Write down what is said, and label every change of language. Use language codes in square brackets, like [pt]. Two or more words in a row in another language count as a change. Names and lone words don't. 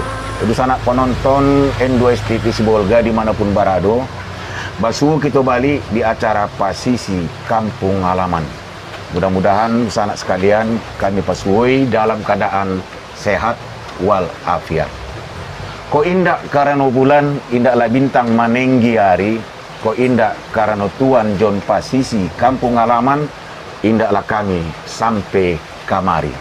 [id] Untuk sanak penonton N2S TV Sibolga dimanapun berada, basu kita balik di acara Pasisi Kampung Halaman. Mudah-mudahan sanak sekalian kami pasuai dalam keadaan sehat walafiat. [min] Ko indak karena bulan, indaklah bintang manenggi hari, ko indak karena Tuan John Pasisi Kampung Halaman, indaklah kami sampai kamari.